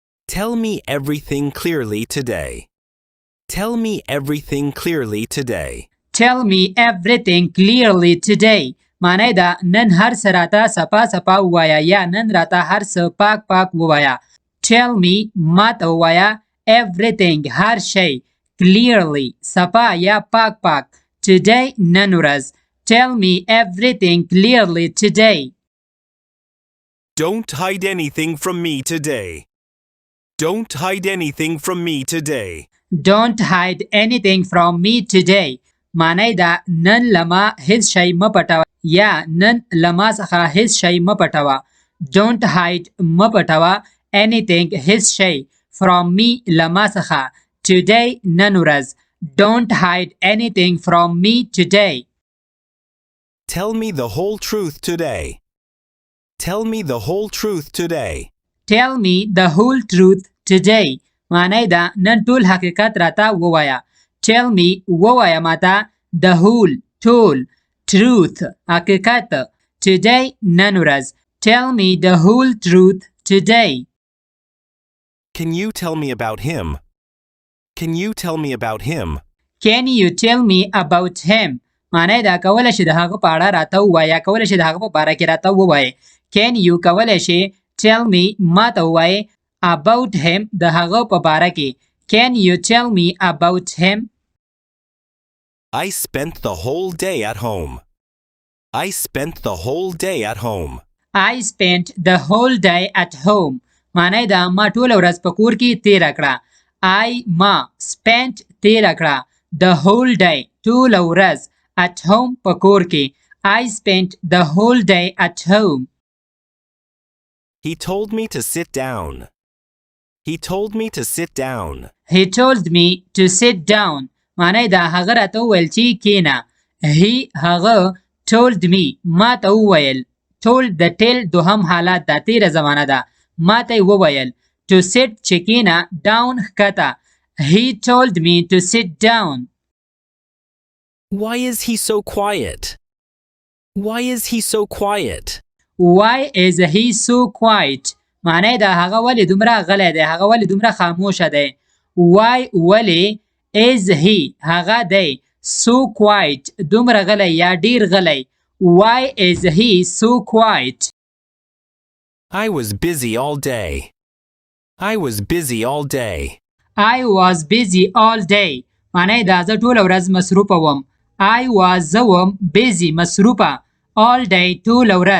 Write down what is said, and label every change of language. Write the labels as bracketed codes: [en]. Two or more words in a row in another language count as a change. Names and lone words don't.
[en] Tell me everything clearly today. Tell me everything clearly today. Tell me everything clearly today. [ps] معنی دا نن هر څه راته صفا صفا ووایه یا نن راته هر څه پاک پاک ووایه. [en] Tell me [ps] ماته ووایه everything هر شی clearly صفا یا پاک پاک today نن ورځ. [en] Tell me everything clearly today. Don't hide anything from me today. Don't hide anything from me today. Don't hide anything from me today. [ps] معنی دا نن لما هیڅ شی مه پټوه یا نن لما څخه هیڅ شی مه پټوه. [en] Don't hide [ps] مه پټوه anything هیڅ شی [en] from me [ps] لما څخه today نن ورځ. [en] Don't hide anything from me today. Tell me the whole truth today. Tell me the whole truth today. Tell me the whole truth today. [ps] معنی دا نن ټول حقیقت راته ووایه. [en] Tell me [ps] ووایه ماته [en] the whole [ps] ټول truth حقیقت today نن ورځ. [en] Tell me the whole truth today. Can you tell me about him? Can you tell me about him? Can you tell me about him? [ps] معنی دا کولی شي د هغه په اړه راته ووایه. کولی شي د هغه په باره کې راته ووایه. [en] Can you [ps] کولی شي [en] tell me [ps] ماته ووایه [en] about him [ps] د هغه په باره کې. [en] Can you tell me about him? I spent the whole day at home. I spent the whole day at home. I spent the whole day at home. [ps] معنی دا ما ټوله ورځ په کور کې تیره کړه. ما spent تیره کړه [en] the whole day [ps] ټوله ورځ [en] at home [ps] په کور کې. [en] I spent the whole day at home. He told me to sit down. He told me to sit down. He told me to sit down. [ps] معنی دا هغه راته وویل چې کېنه. He هغه [en] told me [ps] ما ته وویل. told د tell دوهم حالت دا تیره زمانه ده. ما ته وویل [en] to sit [ps] چې کېنه down ښکته. [en] He told me to sit down. Why is he so quiet? Why is he so quiet? Why is he so quiet? [ps] معنی دا هغه ولې دومره غلی دی. هغه ولې دومره خاموشه دی. Why ولې [en] is he [ps] هغه دی [en] so quiet [ps] دومره غلی یا ډیر غلی. [en] Why is he so quiet? I was busy all day. I was busy all day. I was busy all day. [ps] معنی دا زه ټوله ورځ مصروفه وم. [en] I was [ps] زه وم busy مصروفه [en] all day [ps] ټوله ورځ.